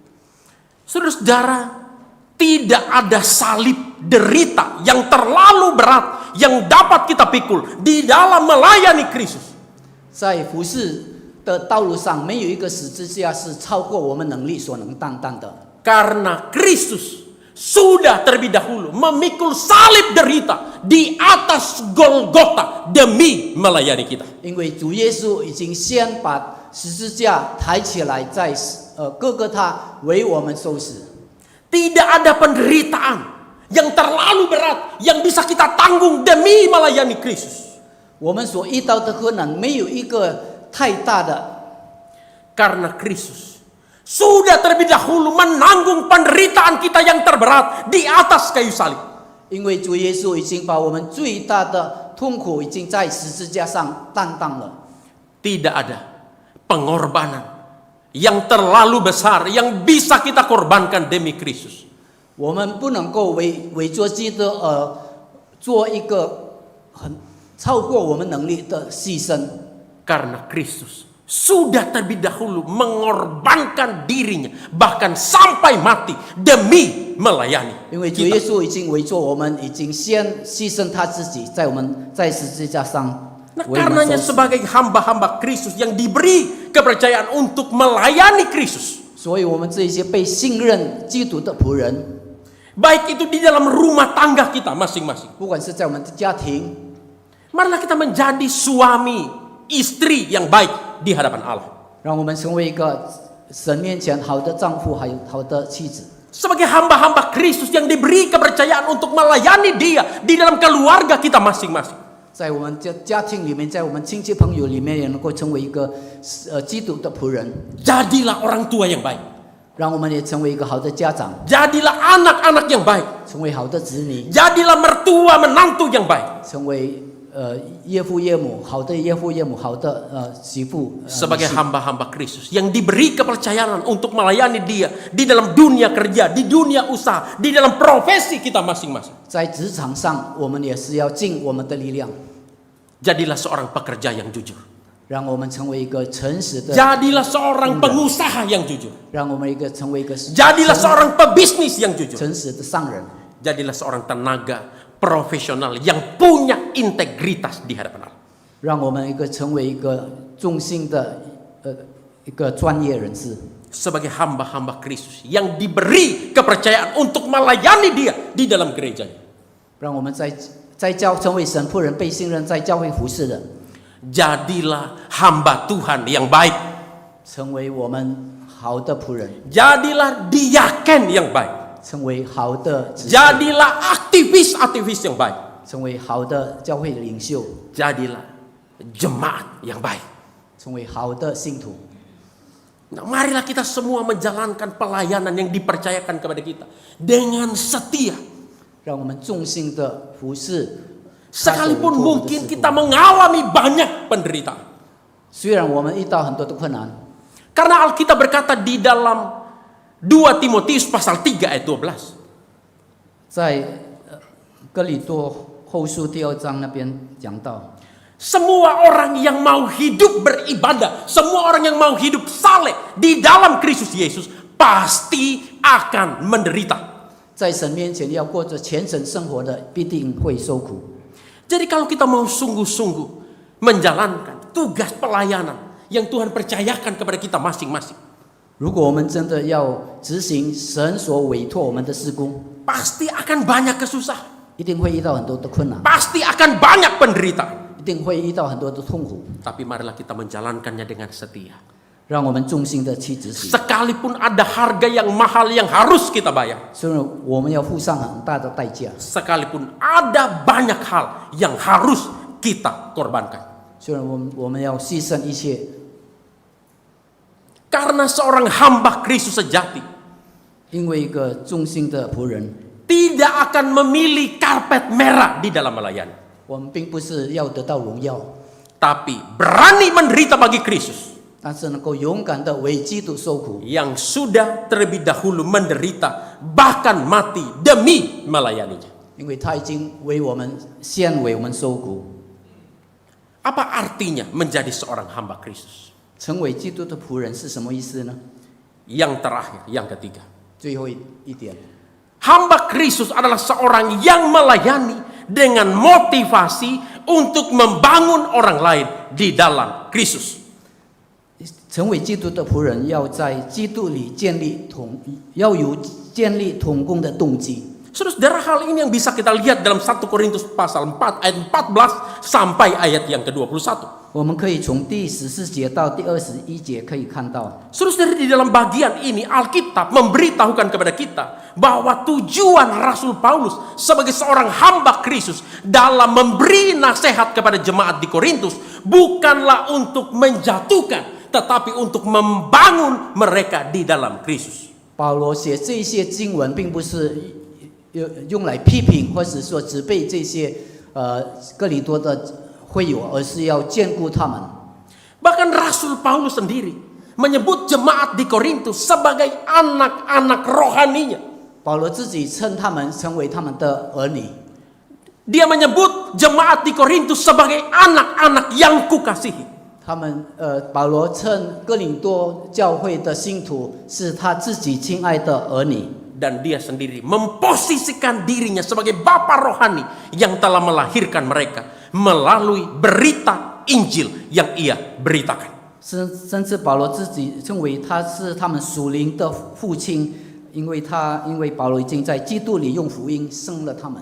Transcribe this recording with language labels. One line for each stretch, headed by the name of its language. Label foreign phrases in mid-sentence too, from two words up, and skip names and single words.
Indonesian: Saudara-saudara, tidak ada salib derita yang terlalu berat yang dapat kita pikul di dalam melayani Kristus.
Chinese: 在服侍的道路上，没有一个十字架是超过我们能力所能担当的。
Indonesian: Karena Kristus sudah terlebih dahulu memikul salib derita di atas Golgota demi melayani kita.
Chinese: 因为主耶稣已经先把十字架抬起来，在哥哥他为我们受死。
Indonesian: Tidak ada penderitaan yang terlalu berat yang bisa kita tanggung demi melayani Kristus.
Chinese: 我们所遇到的困难，没有一个太大的，
Indonesian: Karena Kristus sudah terlebih dahulu menanggung penderitaan kita yang terberat di atas kayu salib.
Chinese: 因为主耶稣已经把我们最大的痛苦已经在十字架上担当了。
Indonesian: Tidak ada pengorbanan yang terlalu besar yang bisa kita korbankan demi Kristus.
Chinese: 我们不能够为做基督做一个很超过我们能力的牺牲。
Indonesian: Karena Kristus sudah terlebih dahulu mengorbankan dirinya bahkan sampai mati demi melayani
Chinese: 因为主耶稣已经为做我们，已经先牺牲他自己，在我们在十字架上。
Indonesian: Nah, karenanya sebagai hamba-hamba Kristus yang diberi kepercayaan untuk melayani Kristus,
Chinese: 所以我们这些被信任基督的仆人，
Indonesian: baik itu di dalam rumah tangga kita masing-masing,
Chinese: 不管是在我们的家庭，
Indonesian: marilah kita menjadi suami istri yang baik di hadapan Allah.
Chinese: 让我们成为一个神面前好的丈夫，还有好的妻子。
Indonesian: Sebagai hamba-hamba Kristus yang diberi kepercayaan untuk melayani Dia di dalam keluarga kita masing-masing.
Chinese: 在我们家庭里面，在我们亲戚朋友里面，也能够成为一个基督的仆人。
Indonesian: Jadilah orang tua yang baik.
Chinese: 让我们也成为一个好的家长，
Indonesian: Jadilah anak-anak yang baik.
Chinese: 成为好的子女，
Indonesian: Jadilah mertua menantu yang baik.
Chinese: 成为岳父岳母，好的岳父岳母，好的媳妇。
Indonesian: Sebagai hamba-hamba Kristus yang diberi kepercayaan untuk melayani Dia di dalam dunia kerja, di dunia usaha, di dalam profesi kita masing-masing.
Chinese: 在职场上，我们也是要尽我们的力量，
Indonesian: Jadilah seorang pekerja yang jujur.
Chinese: 让我们成为一个诚实的，
Indonesian: Jadilah seorang pengusaha yang jujur.
Chinese: 让我们成为一个
Indonesian: Jadilah seorang pebisnis yang jujur.
Chinese: 诚实的商人，
Indonesian: Jadilah seorang tenaga profesional yang punya integritas di hadapan Allah.
Chinese: 让我们成为一个忠心的一个专业人士。
Indonesian: Sebagai hamba-hamba Kristus yang diberi kepercayaan untuk melayani Dia di dalam gerejanya.
Chinese: 让我们成为神仆人，被信任在教会服侍的，
Indonesian: Jadilah hamba Tuhan yang baik.
Chinese: 成为我们好的仆人，
Indonesian: Jadilah diaken yang baik.
Chinese: 成为好的执事，
Indonesian: Jadilah aktivis-aktivis yang baik.
Chinese: 成为好的教会领袖，
Indonesian: Jadilah jemaat yang baik.
Chinese: 成为好的信徒。
Indonesian: Nah, marilah kita semua menjalankan pelayanan yang dipercayakan kepada kita dengan setia.
Chinese: 让我们忠心的服侍。
Indonesian: Sekalipun mungkin kita mengalami banyak penderitaan.
Chinese: 虽然我们遇到很多的困难，
Indonesian: Karena Alkitab berkata di dalam 2 Timotius pasal 3 ayat 12.
Chinese: 在哥林多后书第2章那边讲到，
Indonesian: Semua orang yang mau hidup beribadah, semua orang yang mau hidup saleh di dalam Kristus Yesus pasti akan menderita.
Chinese: 在神面前要过着虔诚生活的，必定会受苦。
Indonesian: Jadi kalau kita mau sungguh-sungguh menjalankan tugas pelayanan yang Tuhan percayakan kepada kita masing-masing,
Chinese: 如果我们真的要执行神所委托我们的事工，
Indonesian: pasti akan banyak kesusahan,
Chinese: 一定会遇到很多的困难，
Indonesian: pasti akan banyak penderitaan.
Chinese: 一定会遇到很多的痛苦。
Indonesian: Tapi marilah kita menjalankannya dengan setia.
Chinese: 让我们忠心的去执行。
Indonesian: Sekalipun ada harga yang mahal yang harus kita bayar,
Chinese: 虽然我们要付上很大的代价，
Indonesian: sekalipun ada banyak hal yang harus kita korbankan.
Chinese: 虽然我们要牺牲一切，
Indonesian: Karena seorang hamba Kristus sejati
Chinese: 因为一个忠心的仆人，
Indonesian: tidak akan memilih karpet merah di dalam melayani,
Chinese: 我们并不是要得到荣耀，
Indonesian: tapi berani menderita bagi Kristus
Chinese: 但是能够勇敢的为基督受苦，
Indonesian: yang sudah terlebih dahulu menderita bahkan mati demi melayaninya.
Chinese: 因为他已经为我们献为我们受苦。
Indonesian: Apa artinya menjadi seorang hamba Kristus?
Chinese: 成为基督的仆人是什么意思呢？
Indonesian: Yang terakhir, yang ketiga,
Chinese: 最后一点，
Indonesian: hamba Kristus adalah seorang yang melayani dengan motivasi untuk membangun orang lain di dalam Kristus.
Chinese: 成为基督的仆人，要在基督里要有建立同工的动机。
Indonesian: Saudara, hal ini yang bisa kita lihat dalam 1 Korintus pasal 4 ayat 14 sampai ayat yang ke-21.
Chinese: 我们可以从第14节到第21节可以看到，
Indonesian: Saudara, di dalam bagian ini Alkitab memberitahukan kepada kita bahwa tujuan Rasul Paulus sebagai seorang hamba Kristus dalam memberi nasihat kepada jemaat di Korintus bukanlah untuk menjatuhkan, tetapi untuk membangun mereka di dalam Kristus.
Chinese: 保罗写这些经文，并不是用来批评，或者说责备这些哥林多的会友，而是要兼顾他们。
Indonesian: Bahkan Rasul Paulus sendiri menyebut jemaat di Korintus sebagai anak-anak rohaninya.
Chinese: 保罗自己称他们成为他们的儿女，
Indonesian: Dia menyebut jemaat di Korintus sebagai anak-anak yang kukasihi.
Chinese: 保罗称哥林多教会的信徒是他自己亲爱的儿女。
Indonesian: Dan dia sendiri memposisikan dirinya sebagai bapa rohani yang telah melahirkan mereka melalui berita Injil yang ia beritakan.
Chinese: 甚至保罗自己称为他是他们属灵的父亲，因为保罗已经在基督里用福音生了他们，